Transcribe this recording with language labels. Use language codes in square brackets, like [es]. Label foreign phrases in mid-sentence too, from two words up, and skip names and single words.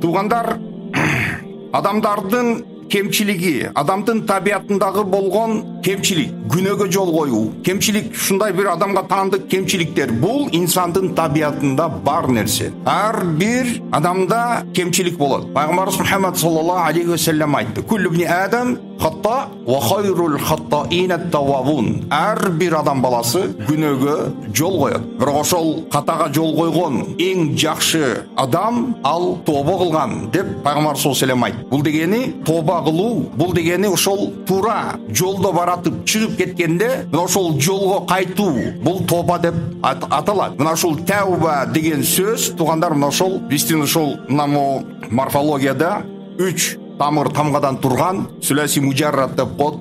[ky] Тугандар, адамдардын кемчилиги, адамдын табиятындагы болгон кемчилик, күнөөгө жол коюу, кемчилик, ушундай бир адамга таандык кемчиликтер бул инсандын табиятында бар нерсе. Ар бир адамда кемчилик болот. Пайгамбарыбыз Мухаммад [ar] صلى الله عليه وسلم [ky] айтты: [ar] "كل ابن آدم خطاء وخير الخطائين التوابون." [ky] Ар бир адам баласы күнөөгө жол коет. Бирок ошол катага жол койгон эң жакшы адам ал тобо кылган деп Пайгамбар [ar] صلى الله عليه وسلم [ky] айтты. Бул дегени тоба кылуу, бул дегени ошол туура жолдо баратып чыгып кеткенде мына ошол жолго кайтуу, бул тоба деп аталат. Мына ошол тауба деген сөз туугандар, мына ошол биздин ошол морфологияда 3 тамыр тамгадан турган [ar] ثلاثي مجرد [ky] деп коет.